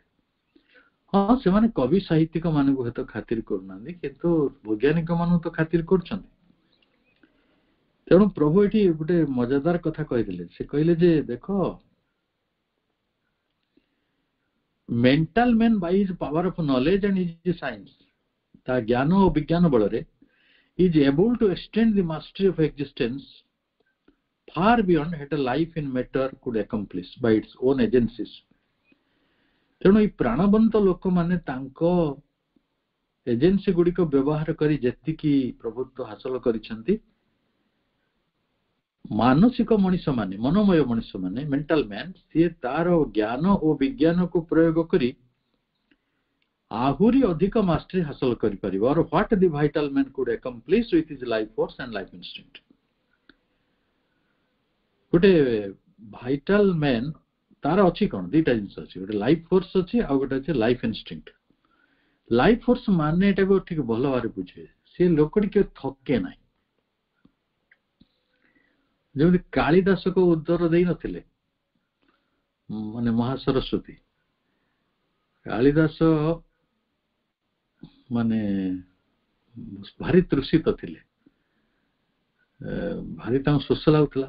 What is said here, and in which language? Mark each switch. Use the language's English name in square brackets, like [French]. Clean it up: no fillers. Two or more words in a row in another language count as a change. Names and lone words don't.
[Odia] ହଁ, ସେମାନେ କବି ସାହିତ୍ୟିକ ମାନଙ୍କୁ ହୁଏତ ଖାତିର କରୁନାହାନ୍ତି, କିନ୍ତୁ ବୈଜ୍ଞାନିକ ମାନଙ୍କୁ ତ ଖାତିର କରୁଛନ୍ତି। ତେଣୁ ପ୍ରଭୁ ଏଠି ଗୋଟେ ମଜାଦାର କଥା କହିଥିଲେ। ସେ କହିଲେ ଯେ ଦେଖ, [English] mental man by his power of knowledge and his science, [Odia] ତା ଜ୍ଞାନ ଓ ବିଜ୍ଞାନ ବଳରେ [English] is able to extend the mastery of existence far beyond what a life in matter could accomplish by its own agencies. [Odia] ତେଣୁ ଏଇ ପ୍ରାଣବନ୍ତ ଲୋକମାନେ ତାଙ୍କ ଏଜେନ୍ସି ଗୁଡିକ ବ୍ୟବହାର କରି ଯେତିକି ପ୍ରଭୁତ୍ୱ ହାସଲ କରିଛନ୍ତି, ମାନସିକ ମଣିଷ ମାନେ, ମନୋମୟ ମଣିଷ ମାନେ, [English] mental man, [Odia] ସିଏ ତାର ଜ୍ଞାନ ଓ ବିଜ୍ଞାନକୁ ପ୍ରୟୋଗ କରି ଆହୁରି ଅଧିକ ମାଷ୍ଟରୀ ହାସଲ କରିପାରିବ। [English] or what the vital man could accomplish with his life force and life instinct. [Odia] ଗୋଟେ [English] vital man [Odia] ତାର ଅଛି କଣ, ଦିଟା ଜିନିଷ ଅଛି, ଗୋଟେ [English] life force [Odia] ଅଛି, ଆଉ ଗୋଟେ ଅଛି [English] life instinct. life force [Odia] ମାନେ ଏଟାକୁ ଟିକେ ଭଲ ଭାବରେ ବୁଝେ, ସେ ଲୋକଟି କେବେ ଥକେ ନାହିଁ। ଯେମିତି କାଳିଦାସକୁ ଉତ୍ତର ଦେଇନଥିଲେ ମାନେ ମହାସରସ୍ୱତୀ, କାଳିଦାସ ମାନେ ଭାରି ତୃଷିତ ଥିଲେ, ଭାରି ତାଙ୍କୁ ଶୋଷ ଲାଗୁଥିଲା।